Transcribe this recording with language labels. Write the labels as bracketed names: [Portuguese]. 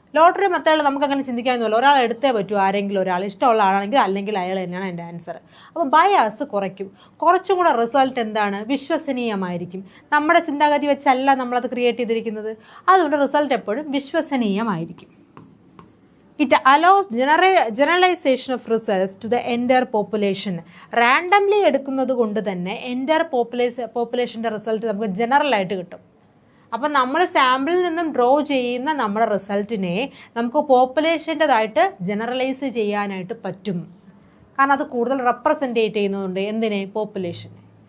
[Malayalam] Lottery മെത്തേഡിൽ നമുക്ക് അങ്ങനെ ചിന്തിക്കാമെന്നല്ല. ഒരാൾ എടുത്തേ പറ്റൂ, ആരെങ്കിലും ഒരാൾ ഇഷ്ടമുള്ള ആളാണെങ്കിൽ അല്ലെങ്കിൽ അയാൾ തന്നെയാണ് എൻ്റെ ആൻസർ. അപ്പോൾ ബയാസ് കുറയ്ക്കും. കുറച്ചും കൂടെ റിസൾട്ട് എന്താണ്? വിശ്വസനീയമായിരിക്കും. നമ്മുടെ ചിന്താഗതി വെച്ചല്ല നമ്മളത് ക്രിയേറ്റ് ചെയ്തിരിക്കുന്നത്. അതുകൊണ്ട് റിസൾട്ട് എപ്പോഴും വിശ്വസനീയമായിരിക്കും. [English] It allows generalization of results to the entire population. [Malayalam] Randomly എടുക്കുന്നത് കൊണ്ട് തന്നെ എൻ്റയർ പോപ്പുലേഷൻ്റെ റിസൾട്ട് നമുക്ക് ജനറൽ ആയിട്ട് കിട്ടും. അപ്പം നമ്മൾ സാമ്പിളിൽ നിന്നും ഡ്രോ ചെയ്യുന്ന നമ്മുടെ റിസൾട്ടിനെ നമുക്ക് പോപ്പുലേഷൻ്റെതായിട്ട് ജനറലൈസ് ചെയ്യാനായിട്ട് പറ്റും. കാരണം അത് കൂടുതൽ റെപ്രസെൻറ്റേറ്റ് ചെയ്യുന്നതുകൊണ്ട് എന്തിനെ? പോപ്പുലേഷനെ.